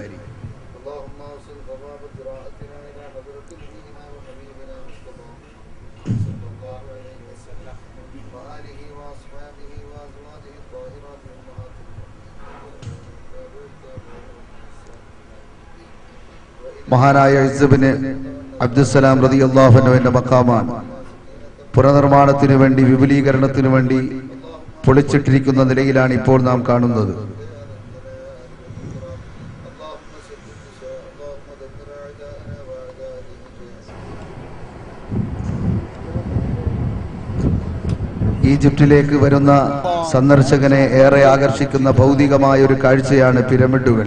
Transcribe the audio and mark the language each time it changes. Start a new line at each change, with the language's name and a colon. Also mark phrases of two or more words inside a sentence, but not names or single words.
Arabic: اللهم اوصل ثواب قراءتنا إلى حضرة نبينا وحبيبنا مصطفى صلى الله عليه وسلم وآله وأصحابه وأزواجه الطاهرات أمهات المؤمنين.
Malayalam: മഹാനായ ഇസ്സ് ഇബ്നു അബ്ദുസ്സലാം
Arabic: رضي الله عنه
Malayalam: മഖാമാണ്. പുനർനിർമ്മാണത്തിനു വേണ്ടി വിപുലീകരണത്തിനു വേണ്ടി പൊളിച്ചിട്ടിരിക്കുന്ന നിലയിലാണ് ഇപ്പോൾ നാം കാണുന്നത്. ഈജിപ്തിലേക്ക് വരുന്ന സന്ദർശകനെ ഏറെ ആകർഷിക്കുന്ന ഭൗതികമായ ഒരു കാഴ്ചയാണ് പിരമിഡുകൾ.